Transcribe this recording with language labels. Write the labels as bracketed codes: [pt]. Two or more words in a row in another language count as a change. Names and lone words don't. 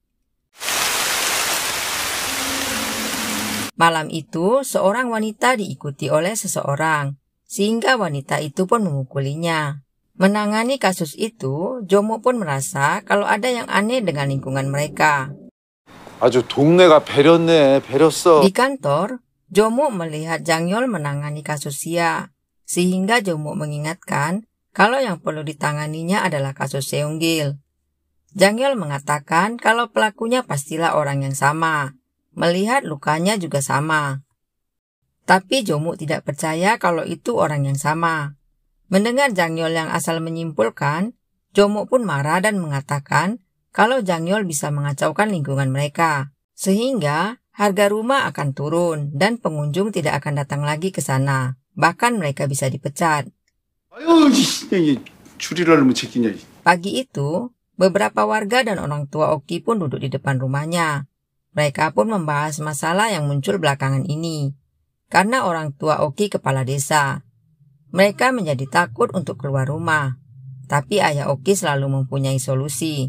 [id] Malam itu, seorang wanita diikuti oleh seseorang, sehingga wanita itu pun memukulinya. Menangani kasus itu, Jomo pun merasa kalau ada yang aneh dengan lingkungan mereka. [ko] 아주 동네가 배렸네, 배렸어. [id] Di kantor, Jomo melihat Jang Yeol menangani kasus Sia, sehingga Jomo mengingatkan kalau yang perlu ditanganinya adalah kasus Seonggil. Jang Yeol mengatakan kalau pelakunya pastilah orang yang sama, melihat lukanya juga sama. Tapi Jomo tidak percaya kalau itu orang yang sama. Mendengar Jang Yeol yang asal menyimpulkan, Jomo pun marah dan mengatakan kalau Jang Yeol bisa mengacaukan lingkungan mereka, sehingga harga rumah akan turun dan pengunjung tidak akan datang lagi ke sana. Bahkan mereka bisa dipecat. [ko] 아유, 추리를 못 챙기냐. [id] Pagi itu, beberapa warga dan orang tua Oki pun duduk di depan rumahnya. Mereka pun membahas masalah yang muncul belakangan ini, karena orang tua Oki kepala desa. Mereka menjadi takut untuk keluar rumah, tapi ayah Oki selalu mempunyai solusi.